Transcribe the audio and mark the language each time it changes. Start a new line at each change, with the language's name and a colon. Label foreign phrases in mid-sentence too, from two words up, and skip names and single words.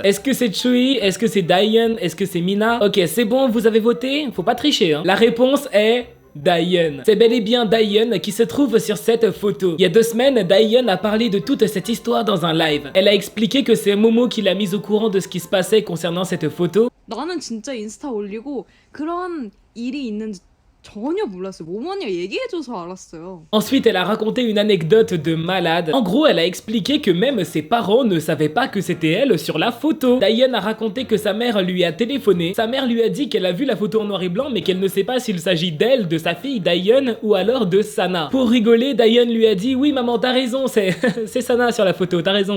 French: Est-ce que c'est Tsuyi? Est-ce que c'est Daeyeon? Est-ce que c'est Mina? Ok, c'est bon, vous avez voté? Faut pas tricher, hein. La réponse est Daeyeon. C'est bel et bien Daeyeon qui se trouve sur cette photo. Il y a 2 semaines, Daeyeon a parlé de toute cette histoire dans un live. Elle a expliqué que c'est Momo qui l'a mise au courant de ce qui se passait concernant cette photo.
Korean: 나는 진짜 인스타 올리고 그런 일이 있는지 전혀 몰랐어요. 모모니가 얘기해줘서 알았어요.
French: Ensuite, elle a raconté une anecdote de malade. En gros, elle a expliqué que même ses parents ne savaient pas que c'était elle sur la photo. Daeyeon a raconté que sa mère lui a téléphoné. Sa mère lui a dit qu'elle a vu la photo en noir et blanc, mais qu'elle ne sait pas s'il s'agit d'elle, de sa fille Daeyeon ou alors de Sana. Pour rigoler, Daeyeon lui a dit oui maman, t'as raison, c'est Sana sur la photo, t'as raison.